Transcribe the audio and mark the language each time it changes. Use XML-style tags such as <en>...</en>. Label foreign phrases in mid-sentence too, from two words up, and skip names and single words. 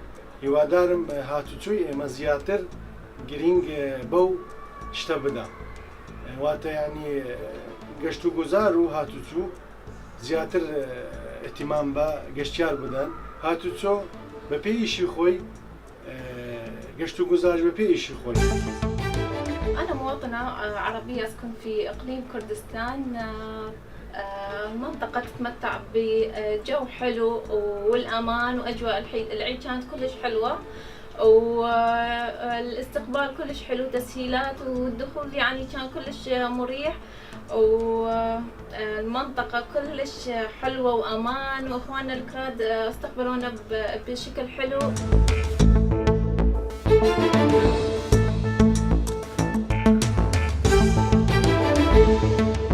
<ckb>هیوادارم هاتوچووی ئێمە زیاتر گرنگ بەو شتە بدە، واتە یعنی گەشت و گوزار و هاتوچوو زیاتر ئەتیمام بە گەشتیار بدەن. هاتوچۆ بە پێی ئیشی خۆی، گەشت و گوزارش بە پێی ئیشی خۆی.</ckb> <ar>أنا مواطنة عربية أسكن في إقليم كردستان، منطقة تتمتع بجو حلو والأمان وأجواء العيد كانت كلش حلوة، والاستقبال كلش حلو، تسهيلات والدخول يعني كان كلش مريح، والمنطقة كلش حلوة وأمان، وإخواننا الكراد استقبلونا بشكل حلو.</ar>